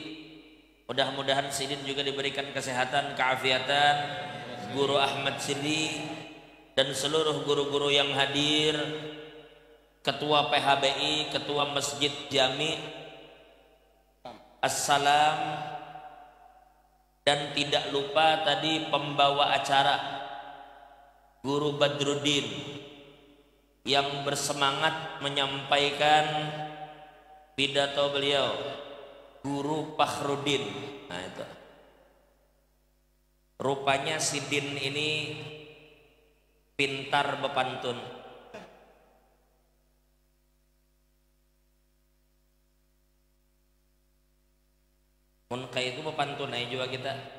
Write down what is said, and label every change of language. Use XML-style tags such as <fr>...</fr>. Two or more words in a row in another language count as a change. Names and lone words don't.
<id>Mudah-mudahan sirin juga diberikan kesehatan, keafiatan, Guru Ahmad Siri dan seluruh guru-guru yang hadir, Ketua PHBI, Ketua Masjid Jami Assalam, dan tidak lupa tadi pembawa acara Guru Badruddin yang bersemangat menyampaikan pidato beliau, Guru Fakhrudin.</id> <bjn>Nah itu rupanya Sidin ini pintar bepantun. Mun kayak itu bepantun aja juga kita.</bjn>